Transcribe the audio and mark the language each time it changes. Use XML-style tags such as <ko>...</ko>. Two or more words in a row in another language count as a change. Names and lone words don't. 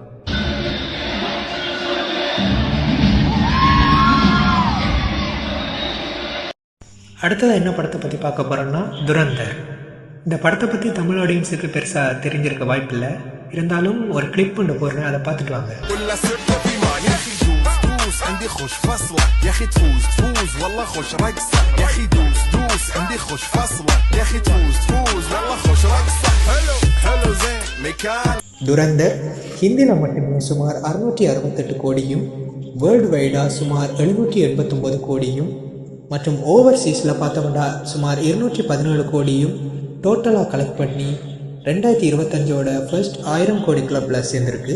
<ta>அடுத்ததாக என்ன படத்தை பற்றி பார்க்க போகிறோன்னா துரந்தர். இந்த படத்தை பற்றி தமிழ் ஆடியன்ஸுக்கு பெருசாக தெரிஞ்சிருக்க வாய்ப்பில்லை. இருந்தாலும் ஒரு கிளிப் ஒன்று போடுறேன், அதை பார்த்துட்டு வாங்க.</ta> <ar>عندي خوش فصلة يا اخي تفوز تفوز والله خوش رقصة يا اخي دوس دوس عندي خوش فصلة يا اخي تفوز تفوز والله خوش رقصة حلو حلو زين مكان.</ar> <ta>துரந்தர் ஹிந்தியில் மட்டுமே சுமார் 668 கோடியும்,</ta> <en>world wide</en> <ta>சுமார் 789 கோடியும் மற்றும் ஓவர்சீஸில் பார்த்தோம்னா சுமார் 217 கோடியும் டோட்டலாக கலெக்ட் பண்ணி 2025ஓட ஃபர்ஸ்ட் 1000 கோடி கிளப்பில் சேர்ந்துருக்கு.</ta>